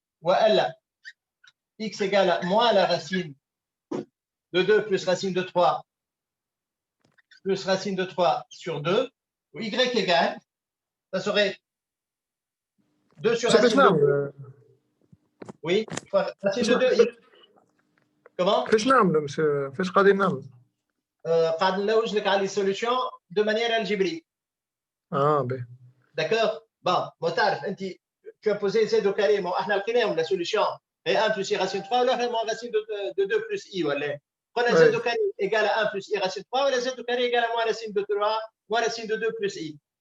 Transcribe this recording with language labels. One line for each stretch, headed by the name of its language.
French: Ou à x égale à moins la racine de 2 plus racine de 3 plus racine de 3 sur 2. Ou y égale, ça serait 2 sur racine de 2. Oui, racine de 2. Comment?
Arabic: فاش نعملوا مسيو فاش قاعدين نعملوا قاعد نلوج لك على
French: les solutions de manière algébrique.
Arabic: باهي
French: D'accord? Bon,
Arabic: تعرف انت
French: tu as posé z au carré, bon
Arabic: احنا لقيناهم
French: la solution est 1 plus i racine 3
Arabic: ولا
French: moins racine de 2 plus i
Arabic: ولا قلنا
French: z au carré égale à 1 plus i racine 3 ولا z au carré égale à moins racine de 3 moins racine de 2 plus i.